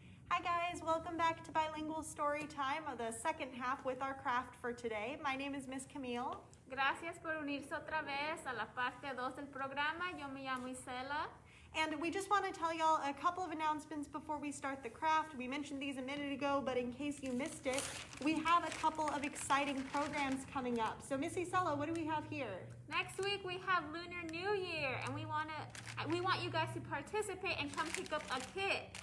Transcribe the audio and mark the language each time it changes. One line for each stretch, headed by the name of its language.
English: Hi guys, welcome back to Bilingual Storytime, the second half with our craft for today. My name is Miss Camille.
Spanish: Gracias por unirse otra vez a la parte 2 del programa. Yo me llamo Isela.
English: And we just want to tell y'all a couple of announcements before we start the craft. We mentioned these a minute ago, but in case you missed it, we have a couple of exciting programs coming up. So Miss Isela, what do we have here? Next week we have Lunar New Year, and we want you guys to participate and come pick up a kit.